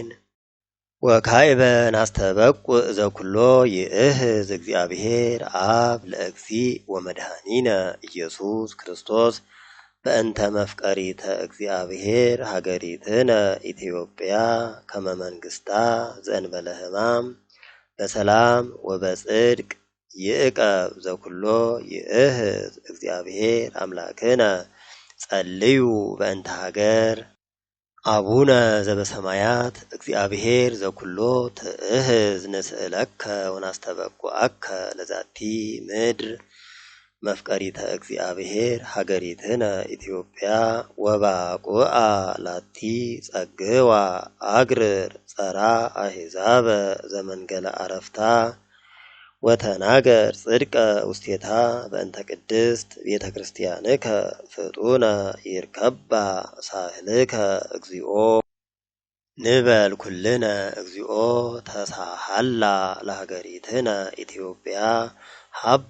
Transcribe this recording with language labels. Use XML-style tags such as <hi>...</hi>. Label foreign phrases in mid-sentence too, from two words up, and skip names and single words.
<gez>ወካዕበ ናስተበቁዕ ዘኩሎ ይእህዝ እግዚአብሔር አብ ለእግዚእ ወመድኃኒነ ኢየሱስ ክርስቶስ በእንተ መፍቀሪተ እግዚአብሔር ሀገሪትነ ኢትዮጵያ ከመ መንግሥታ ዘእንበለ ሕማም በሰላም ወበጽድቅ ይዕቀብ ዘኩሎ ይእህዝ እግዚአብሔር አምላክነ ጸልዩ በእንተ ሀገር። አቡነ ዘበሰማያት እግዚአብሔር ዘኩሎ ትእህዝ ንስእለከ ወናስተበቁዐከ ለዛቲ ምድር መፍቀሪተ እግዚአብሔር ሀገሪትነ ኢትዮጵያ ወባቁአ ላቲ ጸግዋ አግርር ጸራ አሕዛበ ዘመንገለ አረፍታ ወተናገር ጽድቀ ውስቴታ በእንተ ቅድስት ቤተ ክርስቲያንከ ፍጡነ ይርከባ ሳህልከ እግዚኦ ንበል ኩልነ እግዚኦ ተሳሃላ ለሀገሪትነ ኢትዮጵያ ሀባ</gez>